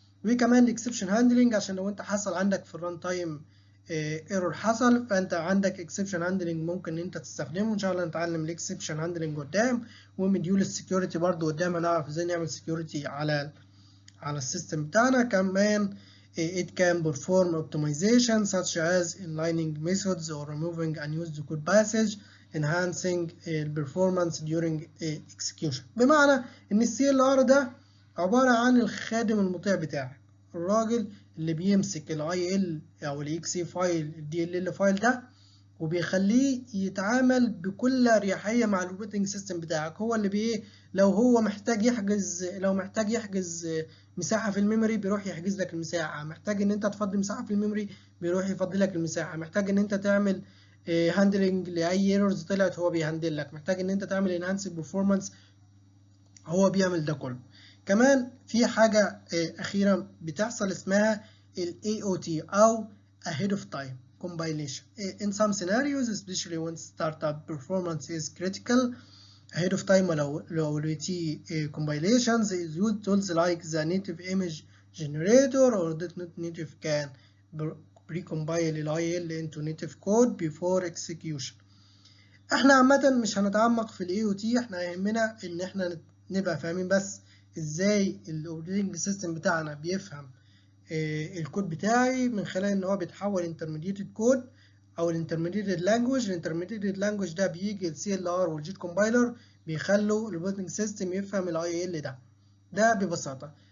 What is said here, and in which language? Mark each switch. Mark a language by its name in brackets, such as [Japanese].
[Arabic] وكمان الاكسبشن هاندلنج عشان لو انت حصل عندك في الران تايم ايرور حصل، فانت عندك اكسبشن هاندلنج ممكن انت تستخدمه. ان شاء الله نتعلم الاكسبشن هاندلنج قدام، ومديول السكيورتي برضو قدام هنعرف ازاي نعمل سكيورتي على السيستم بتاعنا. [English] كمان it can perform optimization such as inlining methods or removing unused code passage enhancing performance during execution. [Arabic] بمعنى ان السي ال ار ده عبارة عن الخادم المطيع بتاعك، الراجل اللي بيمسك الاي ال او الاكس اي فايل الدي ال ال فايل ده وبيخليه يتعامل بكل اريحيه مع الاوبريتنج سيستم بتاعك. هو اللي بيه لو هو محتاج يحجز مساحه في الميموري بيروح يحجز لك المساحه، محتاج ان انت تفضي مساحه في الميموري بيروح يفضي لك المساحه، محتاج ان انت تعمل هاندلنج لاي ايرورز طلعت هو بيهندل لك، محتاج ان انت تعمل انهانس بيرفورمانس هو بيعمل ده كله. كمان في حاجه اخيره بتحصل اسمها ال AOT او ahead of time compilation. [English] In some scenarios, especially when startup performance is critical, ahead of time reliability compilations is used. Tools like the native image generator or .NET Native can pre-compile IL into native code before execution. [Arabic] احنا عامة مش هنتعمق في الاي او تي، احنا يهمنا ان احنا نبقى فاهمين بس ازاي الاوبريتنج سيستم بتاعنا بيفهم الكود بتاعي من خلال ان هو بيتحول intermediated كود او intermediated language. intermediated language ده بيجي السي ال ار والجيت كومبايلر بيخلوا الاوبريتنج سيستم يفهم الاي ال ده ببساطه.